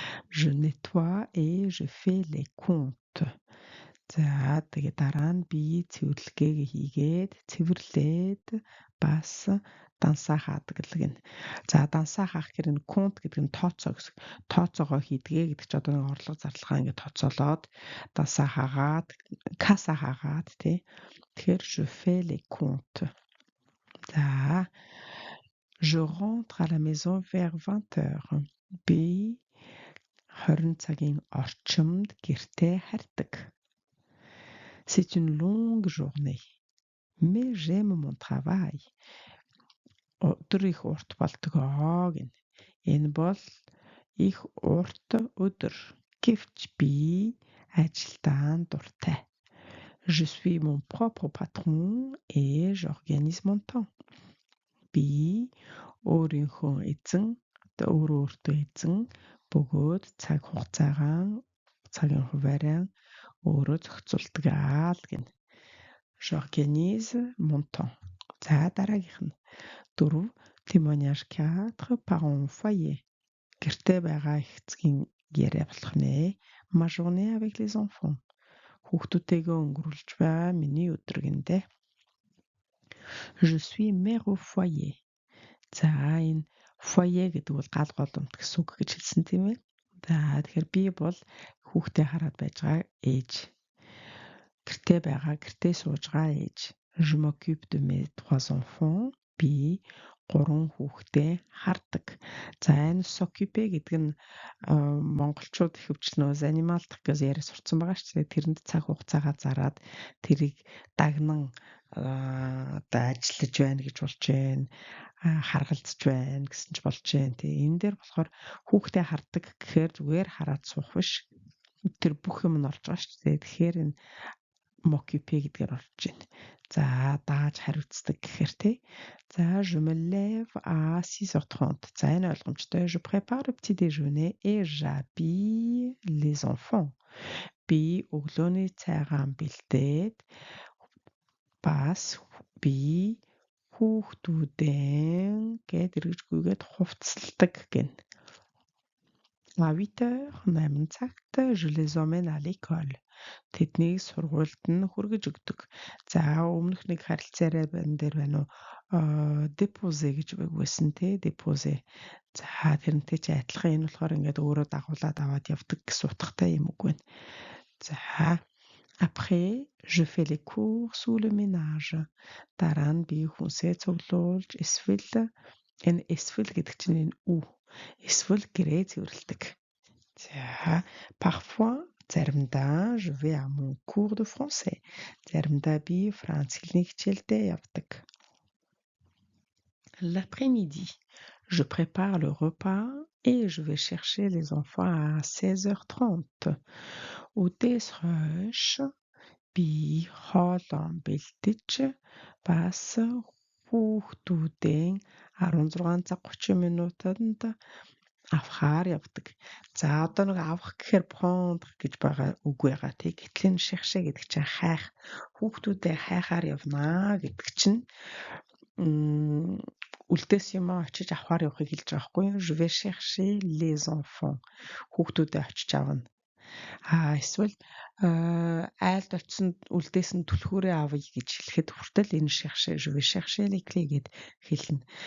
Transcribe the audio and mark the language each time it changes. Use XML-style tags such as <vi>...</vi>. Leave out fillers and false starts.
<fr>Je nettoie et je fais les comptes.</fr> <mn>За тэгээд дараа нь би цэвэрлэгээ хийгээд цэвэрлээд бас дансаа хаадаг л гин. За дансаа хаах гэр нь compte гэдэг нь тооцоо гэсэн. Тооцоогоо хийдгээ гэдэг чи одоо нэг орлого зарлагаа ингээд тооцоолоод дансаа хаагаад касса хаагаад тий. Тэгэхээр</mn> <fr>je fais les comptes. За je rentre à la maison vers 20 heures.</fr> <mn>Би 20 цагийн орчимд гэртээ хардаг.</mn> <fr>C'est une longue journée, mais j'aime mon travail.</fr> <mn>Өдөр их урт болдгоо гин. Энэ бол их урт өдөр. Гэвч би ажилдаа дуртай.</mn> <fr>Je suis mon propre patron et j'organise mon temps.</fr> <mn>Би өөрийнхөө эзэн, өөртөө эзэн бөгөөд цаг хугацаагаа цагийн хуваараа өөрөө зохицуулдаг л гин.</mn> <fr>J'organise mon temps.</fr> <mn>За дараагийнх нь</mn> <fr>4 témoignage 4 parents au foyer.</fr> <mn>Гэртээ байгаа эцгийн яриа болох нэ.</mn> <fr>Ma journée avec les enfants.</fr> <mn>Хүүхдүүдтэйгээ өнгөрүүлж байгаа миний өдөр гиндэ.</mn> <fr>Je suis mère au foyer.</fr> <mn>За энэ foyer гэдэг бол гал голомт гэсэн үг гэж хэлсэн тийм ээ. За тэгэхээр би бол хүүхдээ хараад байж байгаа ээж. Гэртээ сууж байгаа ээж.</mn> <fr>Je m'occupe de mes 3 enfants.</fr> <mn>Би 3 хүүхдээ хардаг. За энэ s'occuper гэдэг нь монголчууд ихэвчлэн занималтах гэж яриа сурцсан байгаа шүү дээ. Тэрэнд цаг хугацаагаа зараад тэрийг дагнан одоо ажиллаж байна гэж болж байна. Харгалзаж байна гэсэн ч болж байна. Тэгээ энэ дээр болохоор хүүхдээ хардаг гэхээр зүгээр хараад суух биш. Тэр бүх юм нь орж байгаа шүү дээ. Тэгэхээр энэ m'occuper гэдгээр орж байна. За дааж хариуцдаг гэхээр тий.</mn> <fr>За je me lève à 6h30.</fr> <mn>За энэ ойлгомжтой.</mn> <fr>Je prépare le petit déjeuner et j'habille les enfants.</fr> <mn>Би өглөөний цайгаа бэлдээд бас би хүүхдүүдэн гээд эргэжгүйгээд хувцасладаг гин.</mn> <fr>À 8h,</fr> <mn>8 цагт</mn> <fr>je les emmène à l'école.</fr> <mn>Тэднийг сургуульд нь хүргэж өгдөг. За өмнөх нэг харилцаарай дээр байна уу? Déposer гэж байсан тий, déposer. За тэрнтэй чи адилхан энэ болохоор ингээд өөрөө дагуулад аваад явдаг гэсэн утгатай юм үг байна.</mn> <fr>За après, je fais les courses ou le ménage.</fr> <mn>Дараа нь би хүнсээ цуглуулж эсвэл энэ эсвэл гэдэг чинь энэ үү. Эсвэл гэрээ цэвэрлэдэг.</mn> <fr>За parfois</fr> <mn>заримдаа</mn> <fr>je vais à mon cours de français.</fr> <mn>Заримдаа би франц хэлний хичээлдээ явдаг.</mn> <fr>L'après-midi, je prépare le repas et je vais chercher les enfants à 16h30.</fr> <mn>Үдээс хойш би хоолоо бэлдэж бас хүүхдүүдийн 16 цаг 30 минутанд авахаар явдаг. За одоо нэг авах гэхээр prendre гэж байгаа үг байгаа тий. Гэтэл энэ chercher гэдэг чинь хайх. Хүүхдүүдээ хайхаар явнаа гэдэг чинь үлдээс юм очиж авахаар явахыг хэлж байгаа байхгүй юу?</mn> <fr>Je vais chercher les enfants.</fr> <mn>Хүүхдүүдээ очиж авна. Эсвэл айлд очисон үлдээс нь түлхүүрээ авъя гэж хэлэхэд хүртэл энэ chercher,</mn> <fr>je vais chercher les clés</fr> <mn>гэд хэлнэ.</mn>